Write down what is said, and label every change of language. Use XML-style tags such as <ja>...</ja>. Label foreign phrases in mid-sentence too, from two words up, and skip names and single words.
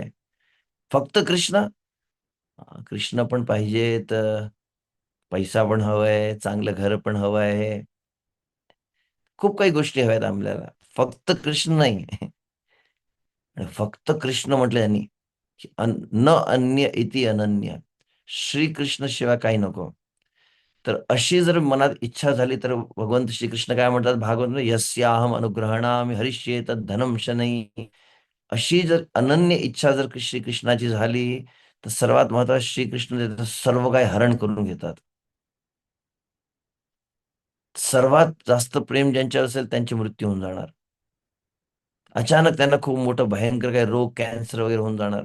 <mr>फक्त कृष्ण? कृष्ण पण पाहिजेत, पैसा पण हवाय, चांगलं घर पण हवं आहे. खूप काही गोष्टी हव्यात आपल्याला. फक्त कृष्ण नाही. आणि फक्त कृष्ण म्हटलं त्यांनी, की</mr> <sa>न अन्य इति अनन्य.</sa> <mr>श्रीकृष्ण शिवाय काही नको. तर अशी जर मनात इच्छा झाली तर भगवंत श्रीकृष्ण काय म्हणतात भागवत,</mr> <sa>यस्याहम अनुग्रहणामि हरिष्ये तद्धनम शनैः.</sa> <mr>अशी जर अनन्य इच्छा जर श्रीकृष्णाची झाली, तर सर्वात महत्त्वाचं श्रीकृष्ण त्याचं सर्व काही हरण करून घेतात. सर्वात जास्त प्रेम ज्यांच्यावर असेल त्यांची मृत्यू होऊन जाणार. अचानक त्यांना खूप मोठं भयंकर काही रोग, कॅन्सर वगैरे होऊन जाणार.</mr>